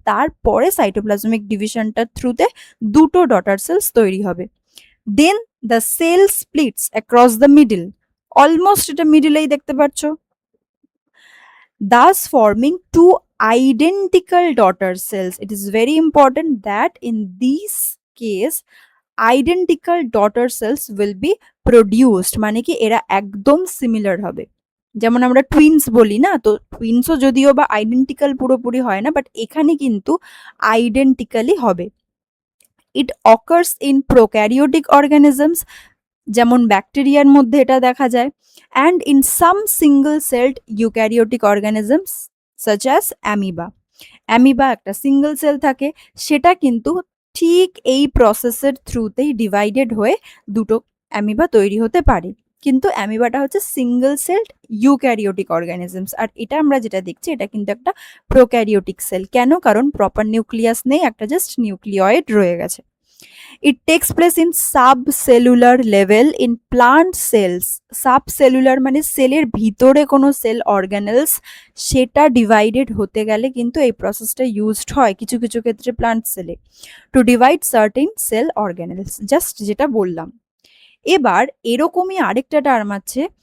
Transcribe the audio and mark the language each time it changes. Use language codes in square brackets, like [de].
[bn] তারপরে সাইটোপ্লাজমিক ডিভিশনটার থ্রুতে দুটো ডটার সেলস তৈরি হবে। [en] then the cell splits across the middle, almost [bn] এটা মিডলেই দেখতে পাচ্ছ, [en] thus forming two identical daughter cells. It is very important that in this case identical daughter cells will be produced, [bn] মানে কি এরা একদম সিমিলার হবে। যেমন আমরা টুইনস বলি না, তো টুইনসও যদিও বা আইডেন্টিক্যাল পুরোপুরি হয় না, বাট এখানে কিন্তু আইডেন্টিক্যালি হবে। [en] it occurs in prokaryotic organisms, [bn] যেমন ব্যাকটেরিয়ার মধ্যে এটা দেখা যায়, [en] And in some single celled eukaryotic organisms such as amoeba. [bn] Amoeba একটা সিঙ্গল সেল থাকে, সেটা কিন্তু ঠিক এই প্রসেসের থ্রুতেই ডিভাইডেড হয়ে দুটো অ্যামিবা তৈরি হতে পারে, কিন্তু অ্যামিবাটা হচ্ছে সিঙ্গল সেলড ইউক্যারিওটিক অর্গানিজমস। আর এটা আমরা যেটা দেখছি এটা কিন্তু একটা প্রোক্যারিওটিক সেল। কেন? কারণ প্রপার নিউক্লিয়াস নেই, একটা জাস্ট নিউক্লিয়েড রয়ে গেছে। [en] It takes place in subcellular level in plant cells. [bn] Subcellular মানে সেলের ভিতরে কোনো সেল অর্গানেলস, সেটা ডিভাইডেড হতে গেলে কিন্তু এই প্রসেসটা ইউজড হয় কিছু কিছু ক্ষেত্রে প্লান্ট সেলে, [en] to divide certain cell organelles, [bn] just যেটা বললাম। এবার এরকমই আরেকটা টার্ম আছে